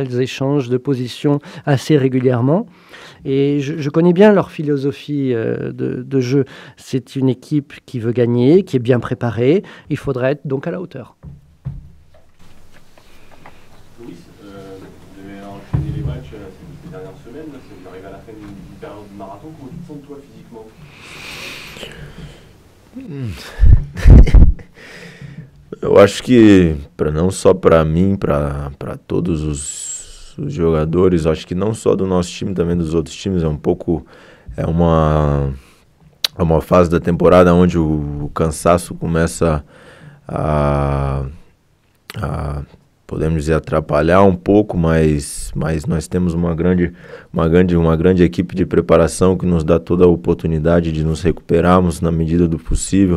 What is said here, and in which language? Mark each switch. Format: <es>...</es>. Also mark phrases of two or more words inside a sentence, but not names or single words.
<fr>Elles échangent de position assez régulièrement et je connais bien leur philosophie de jeu. C'est une équipe qui veut gagner, qui est bien préparée. Il faudra être donc à la hauteur. Ces dernières semaines, vous arrivez à la fin d'une période de marathon, comment tu te sens toi physiquement?</fr> <pt>Eu acho que, não só para mim, para todos os jogadores, acho que não só do nosso time, também dos outros times, é uma fase da temporada onde o cansaço começa a podemos dizer, atrapalhar um pouco, mas nós temos uma grande equipe de preparação que nos dá toda a oportunidade de nos recuperarmos na medida do possível.</pt>